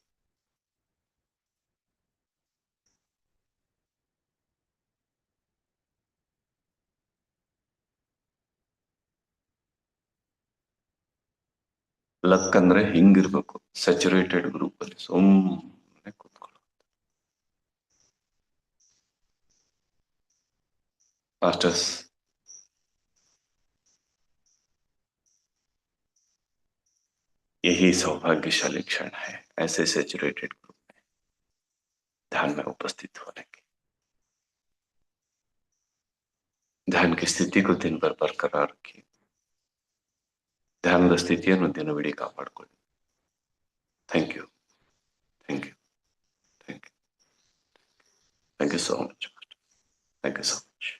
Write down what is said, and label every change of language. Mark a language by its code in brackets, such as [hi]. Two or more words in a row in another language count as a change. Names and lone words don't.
[kn] ಲಕ್ ಅಂದ್ರೆ ಹಿಂಗಿರ್ಬೇಕು, [en] saturated group [kn] ಅಲ್ಲಿ ಸುಮ್ಮನೆ ಕೂತ್ಕೊಳ್ಳೋ. ಮಾಸ್ಟರ್ಸ್, [hi] यही सौभाग्यशाली क्षण है ऐसे [en] saturated group [hi] में ध्यान में उपस्थित होने की. ध्यान की स्थिति को दिन भर बरकरार रखिए. [kn] ಧ್ಯಾನದ ಸ್ಥಿತಿಯನ್ನು ದಿನವಿಡೀ ಕಾಪಾಡಿಕೊಳ್ಳಿ. [en] thank you, thank you, thank you, thank you so much. thank you so much.